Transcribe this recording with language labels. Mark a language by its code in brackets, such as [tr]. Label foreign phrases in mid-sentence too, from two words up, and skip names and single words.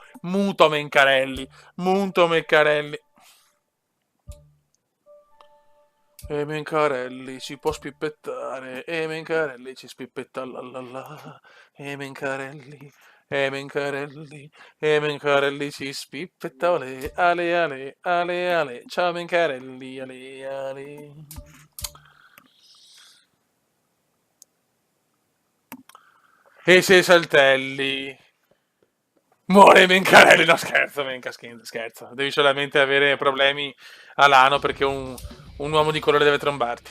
[it] Muto Mencarelli. Muto Mencarelli. E Mencarelli ci può spippettare. E Mencarelli ci spippetta la la la. E Mencarelli. E Mencarelli. E Mencarelli ci spippetta ale ale ale ale ale. Ciao Mencarelli ale ale. E se saltelli. Muore Mencarelli. No, scherzo, scherzo. Devi solamente avere problemi all'ano perché un uomo di colore deve trombarti.